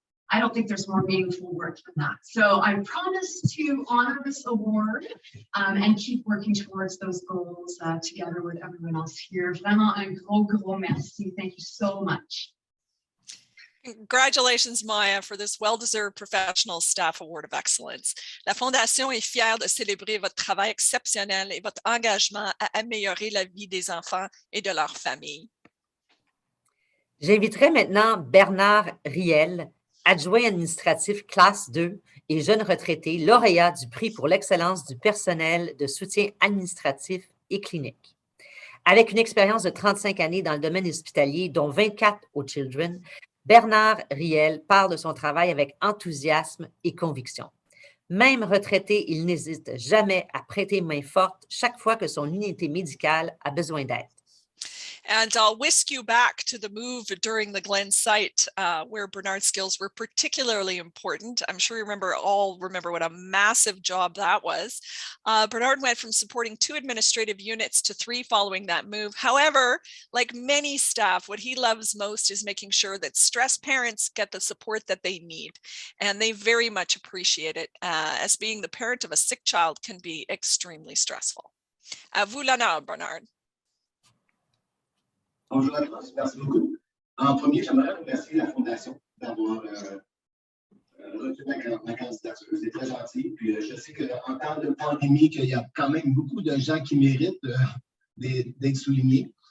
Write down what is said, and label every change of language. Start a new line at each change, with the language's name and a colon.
English: I don't think there's more meaningful work than that. So I promise to honor this award and keep working towards those goals together with everyone else here.
French: Vraiment un gros merci.
English: Thank you so much. Congratulations, Maya, for this well-deserved Professional Staff Award of Excellence.
French: La Fondation est fière de célébrer votre travail exceptionnel et votre engagement à améliorer la vie des enfants et de leurs familles. J'inviterai maintenant Bernard Riel, adjoint administratif classe 2 et jeune retraité, lauréat du Prix pour l'excellence du personnel de soutien administratif et clinique. Avec une expérience de 35 années dans le domaine hospitalier, dont 24 au Children, Bernard Riel parle de son travail avec enthousiasme et conviction. Même retraité, il n'hésite jamais à prêter main forte chaque fois que son unité médicale a besoin d'aide.
English: And I'll whisk you back to the move during the Glen site where Bernard's skills were particularly important. I'm sure you all remember what a massive job that was. Bernard went from supporting 2 administrative units to 3 following that move. However, like many staff, what he loves most is making sure that stressed parents get the support that they need. And they very much appreciate it, as being the parent of a sick child can be extremely stressful.
French: À vous l'honneur, Bernard. Bonjour à tous, merci beaucoup. En premier, j'aimerais remercier la Fondation d'avoir reçu ma candidature. C'est très gentil. Puis je sais qu'en temps de pandémie, qu'il y a quand même beaucoup de gens qui méritent d'être soulignés.